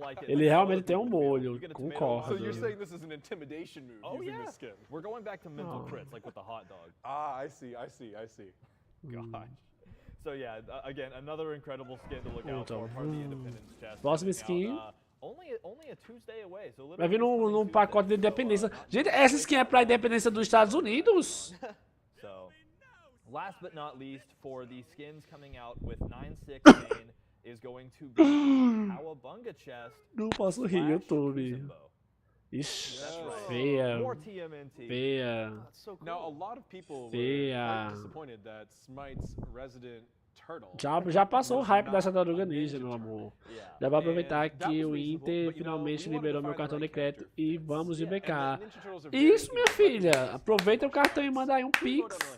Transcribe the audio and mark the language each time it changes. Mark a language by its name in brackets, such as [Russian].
[Portuguese] Ele realmente tem um molho, concordo. [English] So you're saying this is an intimidation move using this skin? We're going back to mental crits, like with the hot dog. Ah, I see. Gosh. So yeah, again, another incredible skin to look out for, part of the Independence chest. [Portuguese] Próxima skin. [English] Only a Tuesday away, so [Portuguese] vai vir num pacote de independência. Gente, essa skin é pra independência dos Estados Unidos? [English] So, last but not least, for the skins coming out with 9/6 main is going to be Cowabunga chest. [Portuguese] Não posso rir, YouTube. Ixi, feia. Feia. [English] Now, a lot of people were disappointed that Smite's resident [Portuguese] Já passou o hype dessa tartaruga ninja, meu amor. Já vou aproveitar que o Inter finalmente liberou meu cartão de crédito e vamos de BK. Isso, minha filha. Aproveita o cartão e manda aí um pix.